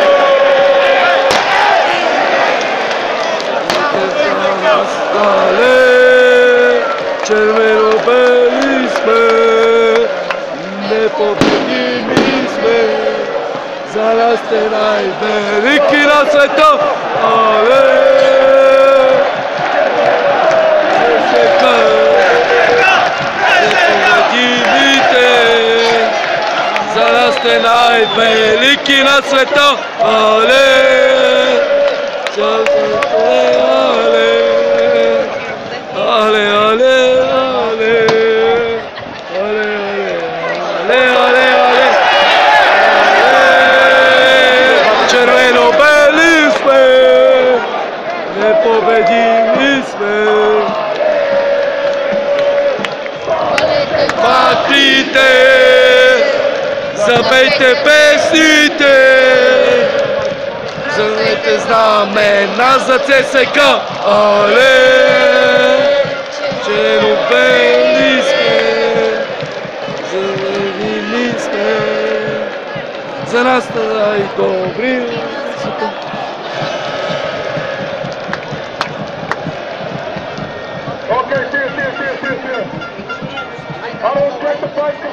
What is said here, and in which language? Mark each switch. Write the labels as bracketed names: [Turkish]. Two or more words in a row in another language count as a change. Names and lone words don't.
[Bulgarian] Червено-бели сме, непобедими сме, за нас сте най-велики на света. Але! Света, непобедимите, за нас сте най-велики на света. Але! Ale, ale, ale, ale, ale, ale, ale, червено-бели сме, непобедими сме. Патрите, запейте песните, зърнете знамена за ЦСК. Але! Червени сме, зелени сме, за нас най-добри. [English] Okay, see. I don't expect the fight.